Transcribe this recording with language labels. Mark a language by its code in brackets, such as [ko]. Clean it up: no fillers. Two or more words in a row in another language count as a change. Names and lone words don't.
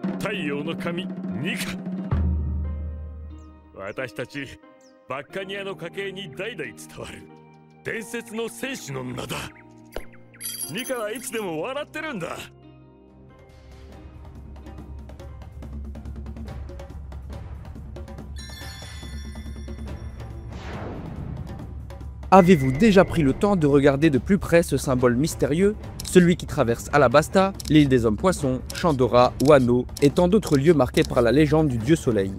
[ja] 太陽の神ニカ。私たちバッカニアの家系に代々伝わる伝説の戦士の名だ。ニカはいつでも笑ってるんだ。 [fr] Avez-vous déjà pris le temps de regarder de plus près ce symbole mystérieux, celui qui traverse Alabasta, l'île des hommes poissons, Chandora, Wano et tant d'autres lieux marqués par la légende du dieu soleil?